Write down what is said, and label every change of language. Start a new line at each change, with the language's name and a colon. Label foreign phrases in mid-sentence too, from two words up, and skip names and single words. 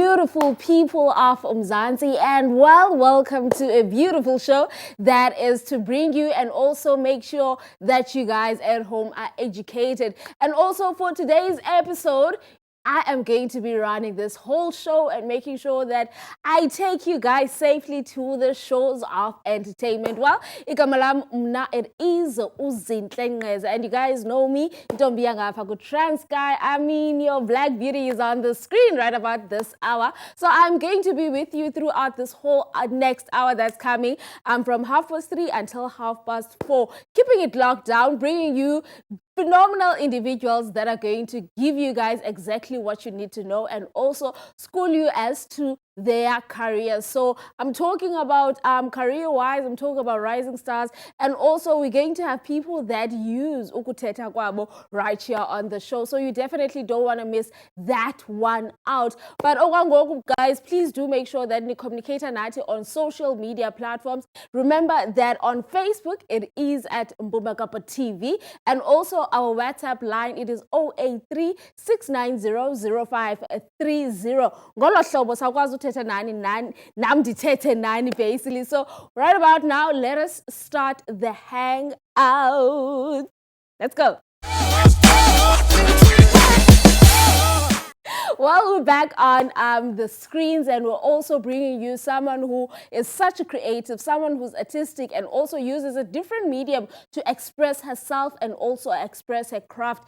English: beautiful people of Mzansi, and welcome to a beautiful show that is to bring you and also make sure that you guys at home are educated. And also for today's episode, I am going to be running this whole show and making sure that I take you guys safely to the shows of entertainment. Well,
Xhosa: igama lam mna
English: it is
Xhosa: Uzinhle Ngeza,
English: and you guys know me,
Xhosa: Ntombi yangapha ku Trans Guy.
English: I mean, your black beauty is on the screen right about this hour. So I'm going to be with you throughout this whole next hour that's coming. I'm from 3:30 until 4:30, keeping it locked down, bringing you phenomenal individuals that are going to give you guys exactly what you need to know and also school you as to their careers. So I'm talking about career-wise, I'm talking about rising stars, and also we're going to have people that use
Xhosa: ukuthetha kwabo
English: right here on the show. So you definitely don't want to miss that one out. But okwangoku guys, please do make sure that you communicate nathi on social media platforms. Remember that on Facebook it is at Mbubakapa TV, and also our WhatsApp line, it is 083 690 0530.
Xhosa: Ngolo hlobo sakwazi uthetha nani nam ndithethe nani basically.
English: So right about now, let us start the hangout. Let's go. Well, we're back on the screens, and we're also bringing you someone who is such a creative, someone who's artistic and also uses a different medium to express herself and also express her craft.